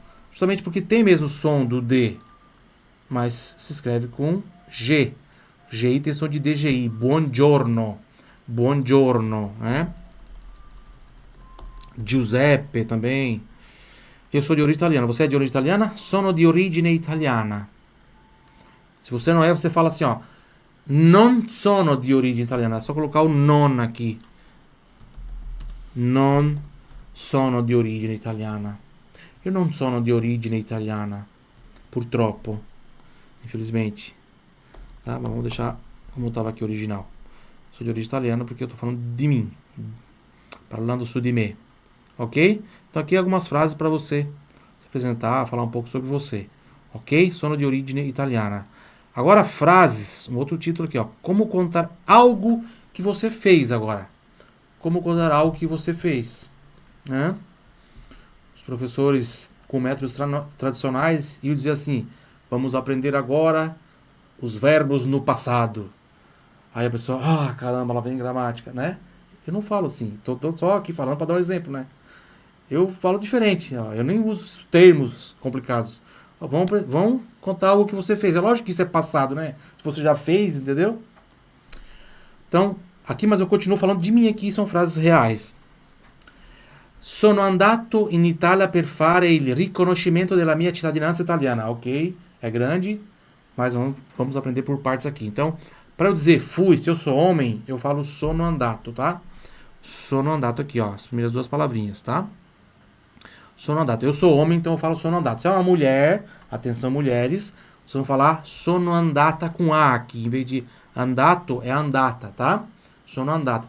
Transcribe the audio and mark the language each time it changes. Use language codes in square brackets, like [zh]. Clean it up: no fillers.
[pt] Justamente porque tem mesmo o som do D. Mas se escreve com G. GI tem som de DGI. [it] Buongiorno. Buongiorno, né? [pt] Giuseppe também. Eu sou de origem italiana. Você é de origem italiana? [it] Sono di origine italiana. [pt] Se você não é, você fala assim, ó. [it] Non sono di origine italiana. [pt] É só colocar o non aqui. [it] Non sono di origine italiana. [pt] Eu não [it] sono di origine italiana. Purtroppo. [pt] Infelizmente. Tá? Mas vamos deixar como estava aqui original. Sou de origem italiana porque eu estou falando de mim. [it] Parlando su di me. [pt] Ok? Então aqui algumas frases para você se apresentar, falar um pouco sobre você. Ok? [it] Sono de origine italiana. [pt] Agora frases, um outro título aqui, ó. Como contar algo que você fez agora. Como contar algo que você fez. Né? Os professores com métodos tradicionais iam dizer assim, vamos aprender agora os verbos no passado. Aí a pessoa, caramba, lá vem gramática, né? Eu não falo assim, tô só aqui falando para dar um exemplo, né? Eu falo diferente, ó. Eu nem uso termos complicados. Ó, vão contar algo que você fez. É lógico que isso é passado, né? Se você já fez, entendeu? Então, aqui, mas eu continuo falando de mim aqui, são frases reais. [it] Sono andato in Italia per fare il riconoscimento della mia cittadinanza italiana. [pt] Ok, é grande, mas vamos aprender por partes aqui. Então, para eu dizer fui, se eu sou homem, eu falo [it] sono andato, [pt] tá? [it] Sono andato [pt] aqui, ó, as primeiras duas palavrinhas, tá? Sono andato. Eu sou homem, então eu falo [it] sono andato. [pt] Se é uma mulher, atenção mulheres, vocês vão falar [it] sono andata [pt] com A aqui. Em vez de andato, é andata, tá? Sono andata.